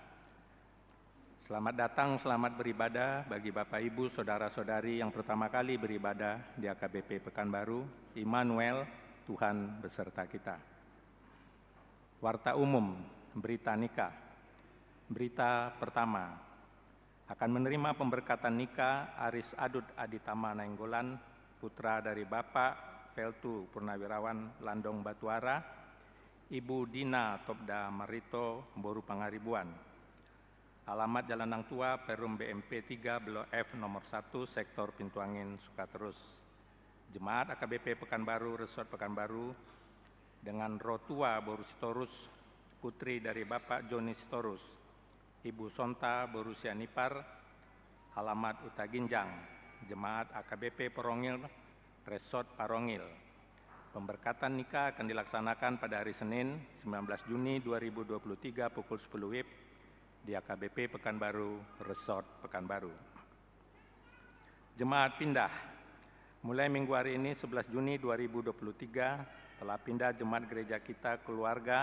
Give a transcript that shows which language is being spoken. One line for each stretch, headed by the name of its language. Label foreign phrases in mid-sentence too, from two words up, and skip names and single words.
Indonesian: Selamat datang, selamat beribadah bagi Bapak, Ibu, Saudara-saudari yang pertama kali beribadah di AKBP Pekanbaru. Immanuel, Tuhan beserta kita. Warta umum, berita nikah. Berita pertama, akan menerima pemberkatan nikah Aris Adud Aditama Nainggolan, putra dari Bapak Peltu Purnawirawan Landong Batuara, Ibu Dina Topda Marito Boru Pangaribuan. Alamat Jalan Nang Tua, Perum BMP 3, Blok F nomor 1, Sektor Pintu Angin, Sukaterus. Jemaat AKBP Pekanbaru, Resort Pekanbaru, dengan Rotua Boru Sitorus, putri dari Bapak Joni Sitorus, Ibu Sonta Borusia Nipar, alamat Uta Ginjang, Jemaat AKBP Porongil, Resort Parongil. Pemberkatan nikah akan dilaksanakan pada hari Senin 19 Juni 2023 pukul 10 WIB di AKBP Pekanbaru, Resort Pekanbaru. Jemaat pindah. Mulai minggu hari ini 11 Juni 2023 telah pindah jemaat gereja kita keluarga.